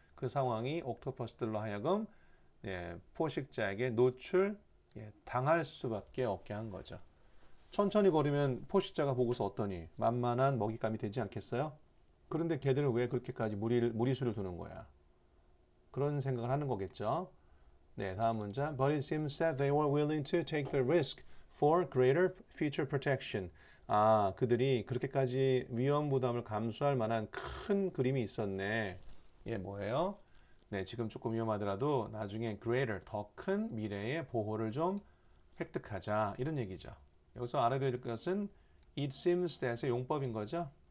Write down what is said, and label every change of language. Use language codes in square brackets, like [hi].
[ko] 그 상황이 옥토퍼스들로 하여금 포식자에게 당할 수밖에 없게 한 거죠. 천천히 걸으면 포식자가 보고서 어떠니 만만한 먹잇감이 되지 않겠어요? 그런데 걔들은 왜 그렇게까지 무리수를 두는 거야? 그런 생각을 하는 거겠죠. 네, 다음 문장. [en] But it seems that they were willing to take the risk for greater future protection. [ko] 그들이 그렇게까지 위험 부담을 감수할 만한 큰 그림이 있었네. 뭐예요? 네, 지금 조금 위험하더라도 나중에 greater, 더 큰 미래의 보호를 좀 획득하자. 이런 얘기죠. 여기서 알아둬야 될 것은 [en] it seems that [ko] 의 용법인 거죠.